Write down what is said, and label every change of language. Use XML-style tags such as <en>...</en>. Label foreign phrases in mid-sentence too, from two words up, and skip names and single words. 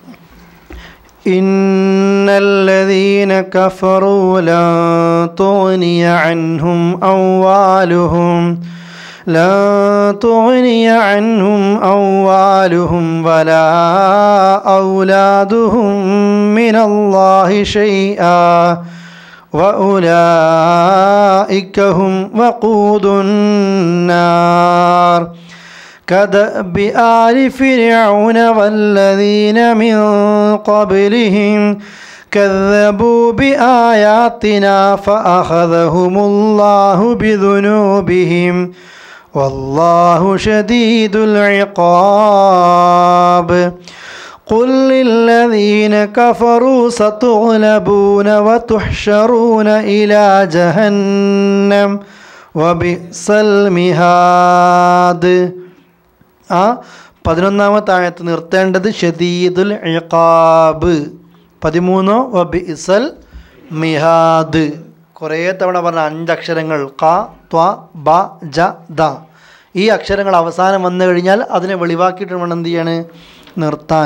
<ar>إن الذين كفروا لن تغني عنهم أموالهم ولا أولادهم من الله شيئا وأولئك هم وقود النار كدأب آل فرعون والذين من قبلهم كذبوا بآياتنا فأخذهم الله بذنوبهم والله شديد العقاب قل للذين الذين كفروا ستغلبون وتحشرون إلى جهنم وبئس المهاد.</ar> <ml>11-ാമത്തെ ആയത്ത് നിർത്തേണ്ടത്</ml> <ar>شديد العقاب. 13 وبئس المهاد.</ar> <ml>കുറേ തവണ പറഞ്ഞ 5 അക്ഷരങ്ങൾ ക ത്വ ബ ജ ദ. ഈ അക്ഷരങ്ങൾ അവസാനം വന്നു കഴിഞ്ഞാൽ അതിനെ വെളിവാക്കിയിട്ട് വേണം എന്ത് ചെയ്യാണ്, നിർത്താൻ.</ml>